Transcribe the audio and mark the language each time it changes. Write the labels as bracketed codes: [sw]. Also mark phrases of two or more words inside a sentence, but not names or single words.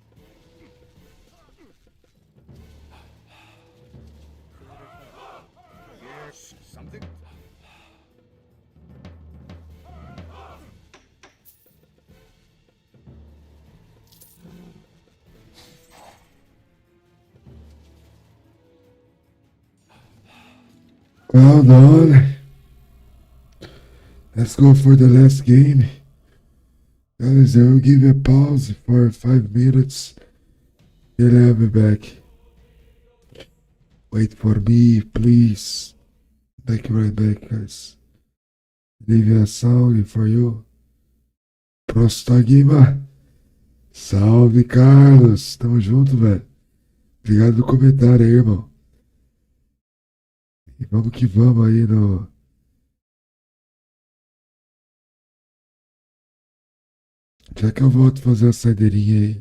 [is] Ég samþykkt. [en] Well done. Let's go for the last game. Guys, I will give you a pause for 5 minutes. Then I'll be back. Wait for me, please. Right back, guys. Leave a song for you. [pt] Prostagma. Salve, Carlos. Tamo junto, velho. Obrigado pelo comentário aí, irmão. E vamos que vamos aí no... Já que eu volto fazer a saideirinha aí.